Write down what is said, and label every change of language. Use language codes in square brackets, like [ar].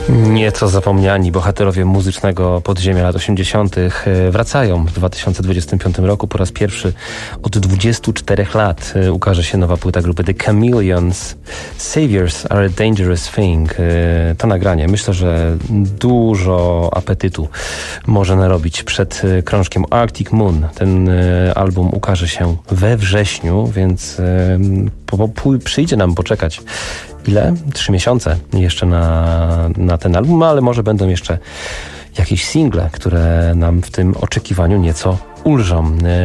[pl] nieco zapomniani bohaterowie muzycznego podziemia lat 80. wracają w 2025 roku. Po raz pierwszy od 24 lat ukaże się nowa płyta grupy The Chameleons. [en] Saviors are a dangerous thing. [pl] To nagranie, myślę, że dużo apetytu może narobić przed krążkiem Arctic Moon. Ten album ukaże się we wrześniu, więc przyjdzie nam poczekać. Ile? 3 miesiące jeszcze na ten album, ale może będą jeszcze jakieś single, które nam w tym oczekiwaniu nieco ulżą.